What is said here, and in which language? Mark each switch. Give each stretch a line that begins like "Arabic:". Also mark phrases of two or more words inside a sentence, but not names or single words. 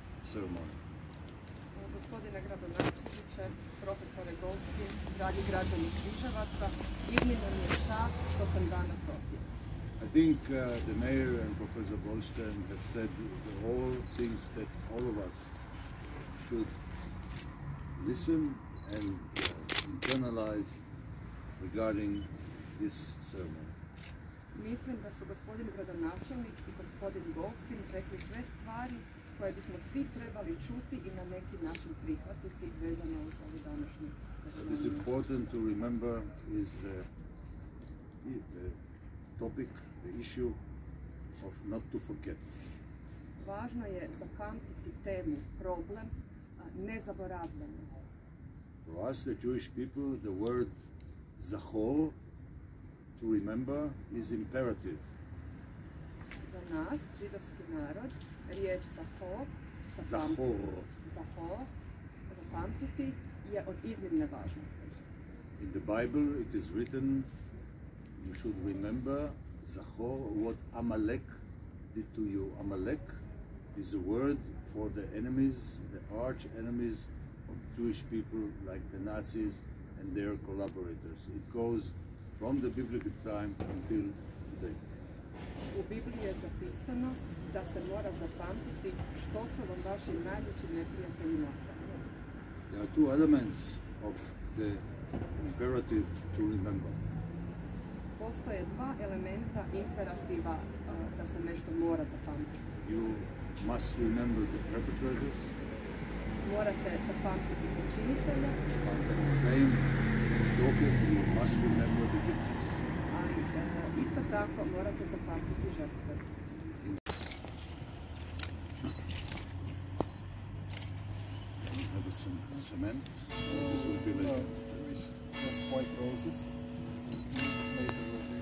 English: ceremony.
Croatian: Gospodine gradonačelniče, profesore Goldstein, dragi građani Križevaca, iznimna mi je čast što sam danas ovdje.
English: I think the mayor and Professor Goldstein have said all things that all of us should listen and internalize regarding this ceremony.
Croatian: Mislim da su gospodin gradonačelnik i gospodin Goldstein rekli sve stvari koje bismo svi trebali čuti i na neki način prihvatiti vezano uz ovu današnju ceremoniju.
English: What is important to remember is the topic, the issue of not to forget.
Croatian: Važno je zapamtiti temu, problem, nezaboravljanje.
English: For us, the Jewish people, the word zachor, to remember, is imperative.
Croatian: Za nas, židovski narod, riječ zahor, zapamtiti, je od iznimne važnosti.
English: In the Bible it is written, you should remember zachor, what Amalek did to you. Amalek is a word for the enemies, the arch enemies of Jewish people, like the Nazis and their collaborators. It goes from the biblical time until today.
Croatian: U Bibliji je zapisano da se mora zapamtiti što su vam vaši najveći neprijatelji napravili.
English: There are two elements of the imperative to remember.
Croatian: Postoje dva elementa imperativa da se nešto mora zapamtiti.
English: You must remember the perpetrators.
Croatian: Morate zapamtiti počinitelja.
English: But at the same token, you must remember the victims.
Croatian: Ali isto tako morate zapamtiti žrtve.
English: Have some cement. This will be later. Just white roses. Later will be.